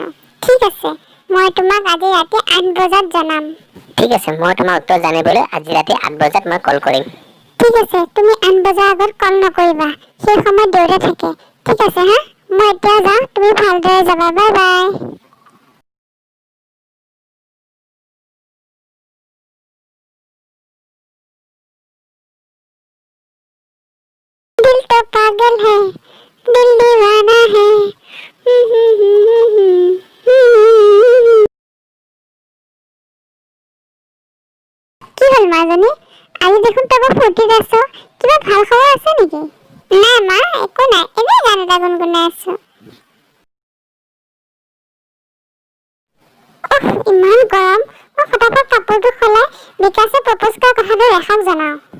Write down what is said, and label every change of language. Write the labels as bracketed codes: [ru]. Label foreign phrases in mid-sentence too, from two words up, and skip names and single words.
[as] ঠিক আছে, মই তোমাক আজি ৰাতি 8 বজাত জনাম। ঠিক আছে, মই তোমাৰ উত্তৰ জানিবলৈ আজি ৰাতি 8 বজাত মই কল কৰিম। ঠিক আছে, তুমি 8 বজাৰ আগত কল নকৰিবা, সেই সময়ত দেউতা থাকে। ঠিক আছে হা, মই এতিয়া যাওঁ, তুমি ভালদৰে যাবা। [en] bye bye. [hi] दिल तो पागल है, दिल दीवाना है। [as] কি হ'ল মাজনী, আজি দেখোন তই বৰ ফূৰ্তিত আছ, কিবা ভাল খবৰ আছে নেকি? নাই মা, একো নাই, এনেই গান এটা গুণগুণাই আছো। ইমান গৰম, মই ফটাফট কাপোৰটো সলাই বিকাশে প্ৰপ'জ কৰা কথাটো ৰেখাক জনাও।